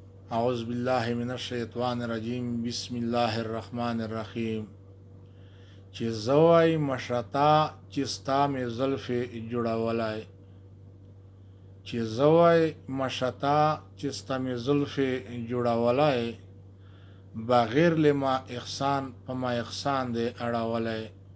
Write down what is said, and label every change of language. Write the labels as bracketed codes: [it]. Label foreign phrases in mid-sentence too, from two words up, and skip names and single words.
[ar] اعوذ باللہ من الشیطان الرجیم۔ بسم اللہ الرحمن الرحیم۔ [ps] چې زوی مشتا چې ستا مې زلفې جوړولای۔ چې زوی مشتا چې ستا مې زلفې جوړولای۔ بغیر له ما احسان په ما احسان دې اړولای۔